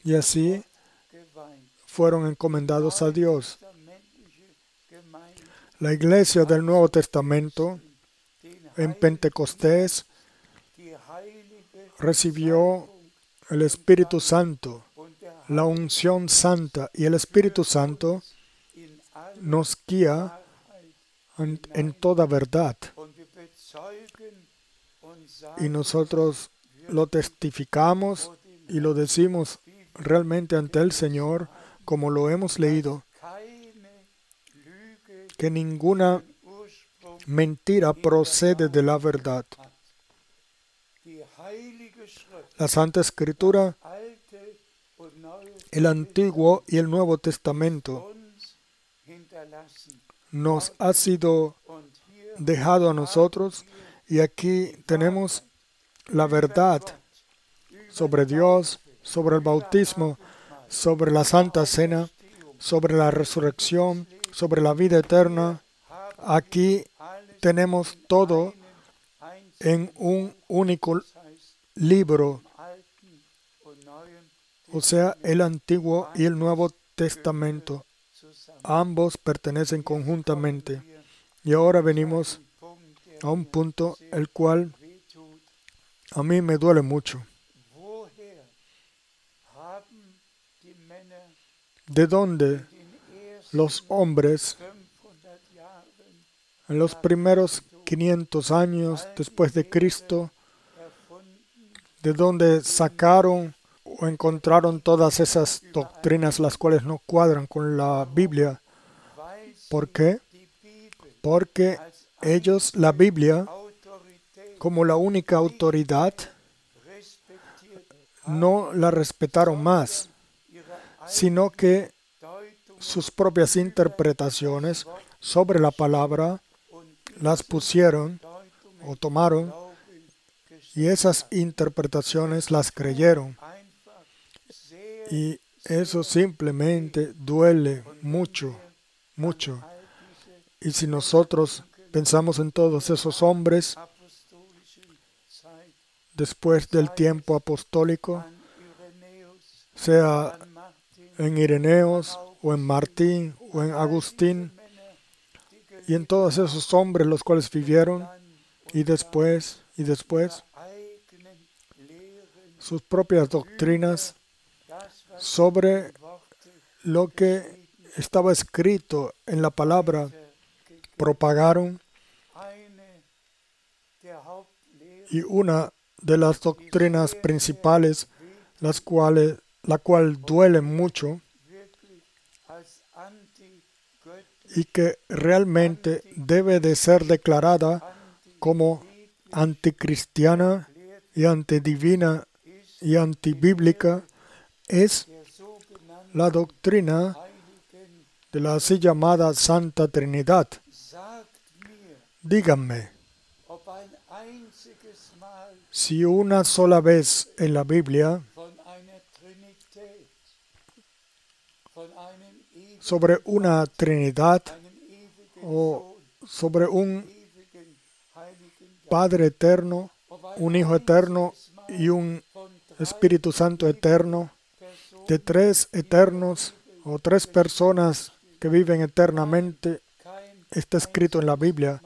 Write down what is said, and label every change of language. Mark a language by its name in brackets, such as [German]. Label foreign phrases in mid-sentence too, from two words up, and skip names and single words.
[Spanish] y así [German] geweiht. [Spanish] fueron encomendados a Dios. [German] Neutestamentliche Gemeinde, [Spanish] La iglesia del Nuevo Testamento [German] den [Spanish] en [German] Heiligen, [Spanish] Pentecostés [German] die heilige [Spanish] recibió [German] Salbung [Spanish] el Espíritu Santo, [German] und der [Spanish] la unción santa, y el Espíritu Santo [German] in alle [Spanish] nos guía [German] Wahrheit. [Spanish] en toda verdad. [German] Und wir bezeugen und [Spanish] Y [German] sagen [Spanish] nosotros lo testificamos y lo decimos realmente ante el Señor, como lo hemos leído, [German] keine Lüge [Spanish] que ninguna [German] den Ursprung [Spanish] mentira procede de la verdad. [German] hat. Die Heilige Schrift, [Spanish] La Santa Escritura, [German] Alte und Neue [Spanish] el Antiguo y el Nuevo Testamento, [German] uns hinterlassen. [Spanish] nos ha sido [German] Und hier [Spanish] dejado a nosotros, y aquí tenemos la verdad sobre Dios, sobre el bautismo, sobre la Santa Cena, sobre la resurrección, sobre la vida eterna. Aquí tenemos todo en un único libro, [German] Alten und Neuen [Spanish] o sea, el Antiguo y el Nuevo Testamento. [German] zusammen. [Spanish] Ambos pertenecen conjuntamente. Y ahora venimos [German] Punkt, der [Spanish] a un punto el cual [German] wehtut. [Spanish] a mí me duele mucho. [German] Woher haben die Männer [Spanish] ¿De dónde [German] in den ersten [Spanish] los hombres [German] 500 Jahren [Spanish] en los primeros 500 años después de Cristo, [German] erfunden, [Spanish] de dónde sacaron o encontraron todas esas doctrinas las cuales no cuadran con la Biblia? [German] weil sie [Spanish] ¿Por qué? [German] die Bibel [Spanish] Porque [German] als [Spanish] ellos la Biblia, [German] Autorität [Spanish] como la única autoridad, [German] respektiert, [Spanish] no la respetaron más, [German] ihre [Spanish] sino que [German] Deutung [Spanish] sus propias interpretaciones sobre la palabra [German] und [Spanish] las pusieron [German] Deutungen [Spanish] o tomaron, [German] Glauben [Spanish] y esas interpretaciones las creyeron. [German] einfach sehr [Spanish] Y eso simplemente duele mucho, mucho. [German] all diese [Spanish] Y si nosotros pensamos en todos esos hombres [German] apostolischen Zeit [Spanish] después del tiempo apostólico, [German] an Irenäus, [Spanish] sea [German] an Martin, [Spanish] en Ireneos o en Martín o en Agustín, [German] Männer, die [Spanish] y en todos esos hombres los cuales vivieron, y después, [German] eigenen Lehren, [Spanish] sus propias doctrinas [German] das, was [Spanish] sobre [German] Worte [Spanish] lo que estaba escrito en la palabra, propagaron, [German] eine der Hauptlehren [Spanish] y una de las doctrinas principales, la cual duele mucho [German] wirklich als antigöttlich, [Spanish] y que realmente debe de ser declarada como anticristiana y antidivina y antibíblica, es [German] der sogenannten [Spanish] la doctrina [German] Heiligen. [Spanish] de la así llamada Santa Trinidad. [German] Sagt mir, [Spanish] Díganme, [German] ob ein einziges Mal [Spanish] si una sola vez en la Biblia [German] von einer Trinität, von einem ewigen, [Spanish] sobre una Trinidad [German] einem ewigen [Spanish] o [German] Sohn, [Spanish] sobre un [German] ewigen [Spanish] Padre eterno, un Hijo eterno y un Espíritu Santo eterno, de tres eternos o tres personas que viven eternamente, está escrito en la Biblia.